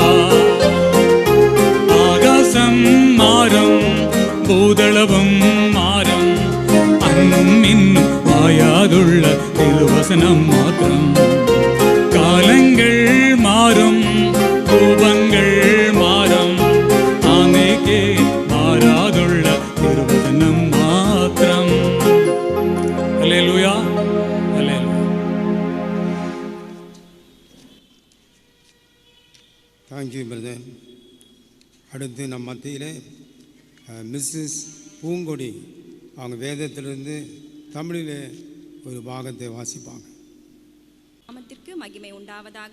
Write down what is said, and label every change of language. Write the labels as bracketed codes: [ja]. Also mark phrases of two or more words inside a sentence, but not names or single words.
[ml] ആകാശം മാറും, ഭൂതളവും മാറും, അന്നും ഇന്നും മായാതുള്ള തിരുവചനം മാത്രം. കാലങ്ങൾ മാറും, രൂപങ്ങൾ മാറും, ആനേക്ക് മാറാതുള്ള തിരുവചനം മാത്രം. ഹല്ലേലൂയ, ഹല്ലേലൂയ. [en] Thank you brother. [ta] அடுத்து நம் மத்தியிலே மிஸ்ஸஸ் பூங்கொடி அவங்க வேதத்திலிருந்து தமிழிலே ஒரு பாகத்தை வாசிப்பாங்க. நாமத்திற்கு மகிமை உண்டாவதாக.